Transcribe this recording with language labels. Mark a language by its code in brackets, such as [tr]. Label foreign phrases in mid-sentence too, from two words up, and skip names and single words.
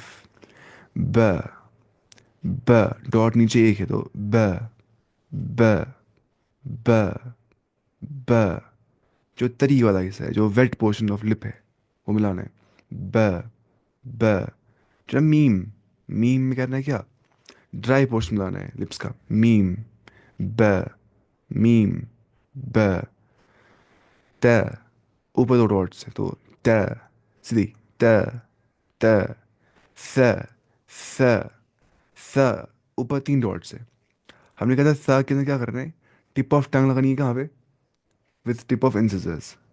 [hi] ब ब डॉट नीचे एक है तो ब ब ब ब. जो तरी वाला हिस्सा है, जो [en] wet portion of lip [hi] है, वो मिलाना है. ब ब. जो मीम, मीम में करना है क्या, [en] dry portion [hi] मिलाना है लिप्स का. मीम ब मीम ब. त ऊपर दो डॉट्स है तो त, सीधी त त. थ थ थ ऊपर तीन डॉट्स है. हमने कहा था थ के अंदर क्या करना है, [en] tip of tongue [hi] लगानी है कहाँ पे, [en] with tip of incisors.